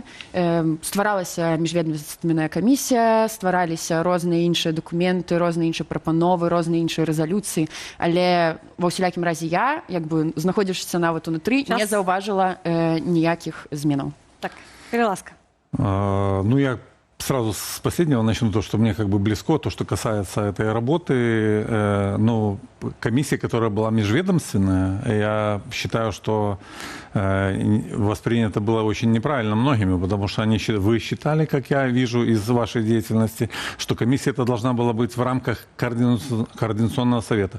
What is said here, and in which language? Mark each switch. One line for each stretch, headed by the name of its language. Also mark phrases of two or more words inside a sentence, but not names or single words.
Belarusian: Стваралася міжведамственная камісія, ствараліся розныя іншыя документы, розныя іншыя прапановы, розныя іншыя рэзалюцыі, але ва ўсялякім разе я, як бы знаходзячыся нават унутры, не заўважыла ніякіх зменаў. Так, ласка.
Russian: Ну, я сразу с последнего начну, то, что мне как бы близко, то, что касается этой работы. Ну, комиссия, которая была межведомственная, я считаю, что воспринято было очень неправильно многими, потому что вы считали, как я вижу из вашей деятельности, что комиссия эта должна была быть в рамках координационного совета.